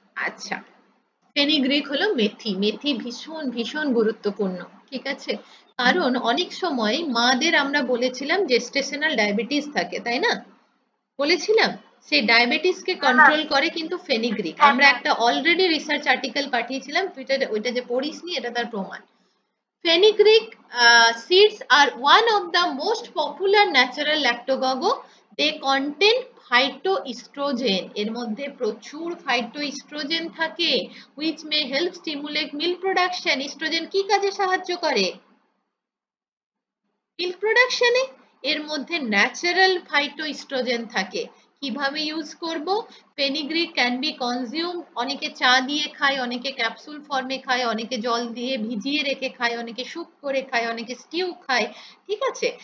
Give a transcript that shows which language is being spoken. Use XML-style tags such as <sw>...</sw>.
<bn>আচ্ছা, ফেনিগ্রিক হলো মেথি, মেথি ভীষণ ভীষণ গুরুত্বপূর্ণ। ঠিক আছে, কারণ অনেক সময় মাদের আমরা বলেছিলাম জেস্টেশনাল ডায়াবেটিস থাকে, তাই না? বলেছিলাম, সেই ডায়াবেটিসকে কন্ট্রোল করে কিন্তু ফেনিগ্রিক। আমরা একটা অলরেডি রিসার্চ আর্টিকেল পাঠিয়েছিলাম টুইটারে, ওইটা যে পড়িসনি এটা তার প্রমাণ।</bn> <en>Fenugreek seeds are one of the most popular natural lactogogo. They contain phytoestrogen.</en> <bn>এর মধ্যে প্রচুর phytoestrogen থাকে,</bn> <en>which may help stimulate milk production.</en> <bn>Estrogen কি কাজে সাহায্য করে? মিল্ক প্রোডাকশনে। এর মধ্যে ন্যাচারাল ফাইটোএস্ট্রোজেন থাকে, কিভাবে ইউজ করব?</bn> <en>fenugreek can be consume,</en> <bn>অনেকে চা দিয়ে খায়, অনেকে ক্যাপসুল ফর্মে খায়, অনেকে জল দিয়ে ভিজিয়ে রেখে খায়, অনেকে স্যুপ করে খায়, অনেকে স্টিউ খায়, ঠিক আছে?</bn>